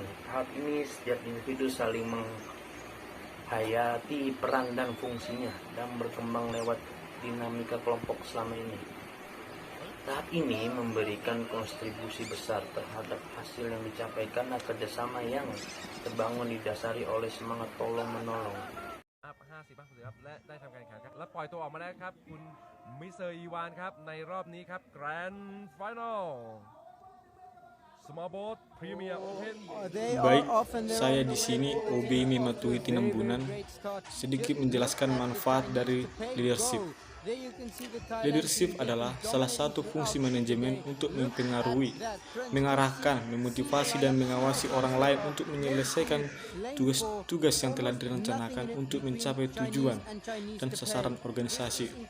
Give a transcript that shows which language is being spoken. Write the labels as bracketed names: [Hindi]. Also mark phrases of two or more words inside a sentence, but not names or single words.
[Indonesian] Tahap ini setiap individu saling menghayati peran dan fungsinya dan berkembang lewat dinamika kelompok selama ini. Tahap ini memberikan kontribusi besar terhadap hasil yang dicapai karena kerjasama yang terbangun didasari oleh semangat tolong-menolong. [Thai] 50 ครับและได้ทำการแข่งขันครับและปล่อยตัวออกมาแล้วครับคุณมิสเตอร์อีวานครับในรอบนี้ครับ Grand Final Small Boat Premier Open. [Indonesian] Baik, saya di sini OB Mimatuhi Tinambunan sedikit menjelaskan manfaat dari leadership. Leadership adalah salah satu fungsi manajemen untuk mempengaruhi, mengarahkan, memotivasi, dan mengawasi orang lain untuk menyelesaikan tugas-tugas yang telah direncanakan untuk mencapai tujuan dan sasaran organisasi.